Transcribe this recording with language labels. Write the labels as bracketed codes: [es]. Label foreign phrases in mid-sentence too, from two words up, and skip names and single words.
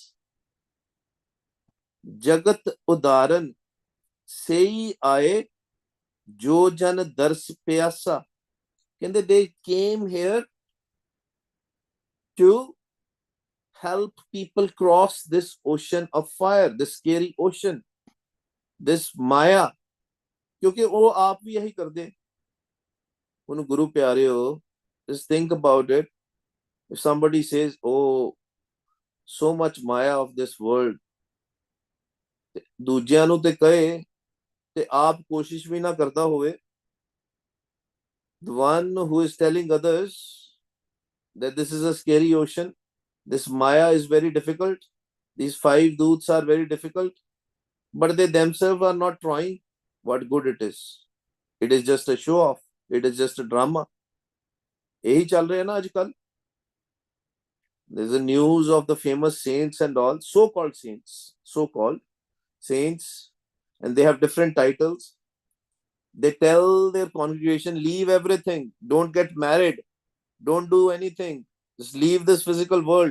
[pa] ਜਗਤ ਉਧਾਰਨ ਸੇਈ ਆਏ ਜੋ ਜਨ ਦਰਸ ਪਿਆਸਾ. [en] ਕਹਿੰਦੇ they came here to help people cross this ocean of fire, this scary ocean, this Maya. [pa] ਕਿਉਂਕਿ ਉਹ ਆਪ ਵੀ ਇਹੀ ਕਰਦੇ। ਉਹਨੂੰ ਗੁਰੂ ਪਿਆਰਿਓ, [en] just think about it. If somebody says, oh, so much Maya of this world, [pa] ਦੂਜਿਆਂ ਨੂੰ ਤੇ ਕਹੇ ਤੇ ਆਪ ਕੋਸ਼ਿਸ਼ ਵੀ ਨਾ ਕਰਦਾ ਹੋਵੇ। [en] The one who is telling others that this is a scary ocean, this Maya is very difficult, these 5 doots are very difficult, but they themselves are not trying, what good it is. It is just a show off, it is just a drama. [hi] यही चल रहे हैं ना आजकल। [en] There's a news of the famous saints and all, so-called saints, and they have different titles. They tell their congregation, leave everything, don't get married, don't do anything, just leave this physical world.